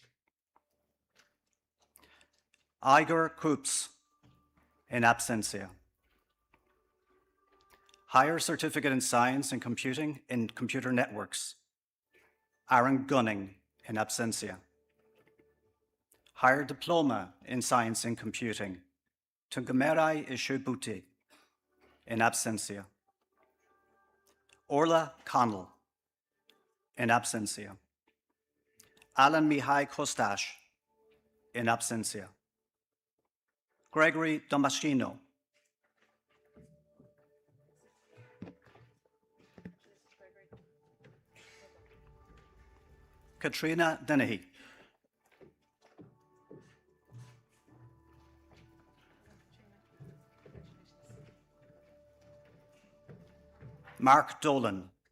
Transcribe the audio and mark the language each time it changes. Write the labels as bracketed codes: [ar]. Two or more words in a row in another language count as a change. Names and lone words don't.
[en] Igor Koops, [la] in absentia. [en] Higher Certificate in Science in Computing in Computer Networks. Aaron Gunning, [la] in absentia. [en] Higher Diploma in Science in Computing. Tungamerai Ishubuti, [la] in absentia. [en] Orla Connell, [la] in absentia. [en] Alan Mihai Kostash, [la] in absentia. [en] Gregory Damasceno. Katrina Dennehy. Mark Dolan.